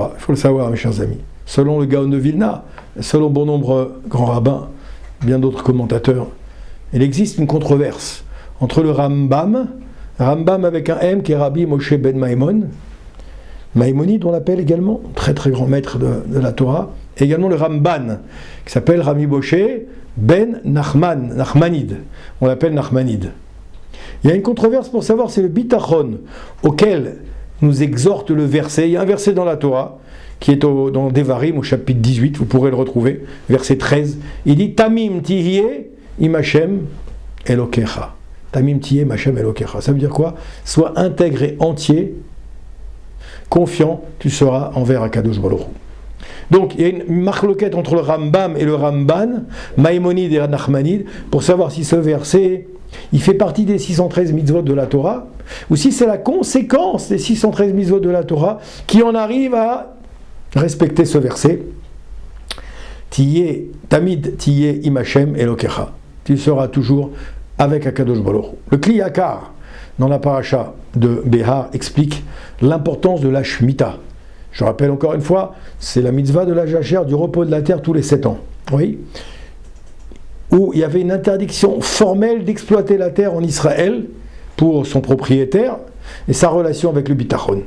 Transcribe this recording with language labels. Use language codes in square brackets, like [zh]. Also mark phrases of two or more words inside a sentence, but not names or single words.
[fr] Il faut le savoir, mes chers amis. Selon le Gaon de Vilna, selon bon nombre de grands rabbins, bien d'autres commentateurs, il existe une controverse entre le Rambam avec un M qui est Rabbi Moshe ben Maimon, Maïmonide on l'appelle également, très très grand maître de la Torah, et également le Ramban, qui s'appelle Rabbi Moshe ben Nachmanide, on l'appelle Nachmanide. Il y a une controverse pour savoir si le bitachon auquel nous exhorte le verset, il y a un verset dans la Torah, qui est dans Devarim, au chapitre 18, vous pourrez le retrouver, verset 13, il dit « [he] תמים תהיה עם השם אלוקיך ». תמים תהיה עם השם אלוקיך. [fr] Ça veut dire quoi ? Sois intègre et entier, confiant, tu seras envers [he] הקדוש ברוך הוא. [fr] Donc, il y a une marloquette entre le Rambam et le Ramban, Maïmonide et Nachmanide, pour savoir si ce verset, il fait partie des 613 mitzvot de la Torah, ou si c'est la conséquence des 613 mitzvot de la Torah, qui en arrive à respecter ce verset. [he] תמיד תהיה עם השם אלוקיך. [fr] Tu seras toujours avec [he] הקדוש ברוך הוא. [fr] Le Kli Yakar, dans la paracha de Behar, explique l'importance de la Shemitah. Je rappelle encore une fois, c'est la mitzvah de la jachère, du repos de la terre tous les 7 ans. Oui. Où il y avait une interdiction formelle d'exploiter la terre en Israël pour son propriétaire et sa relation avec le bitachon.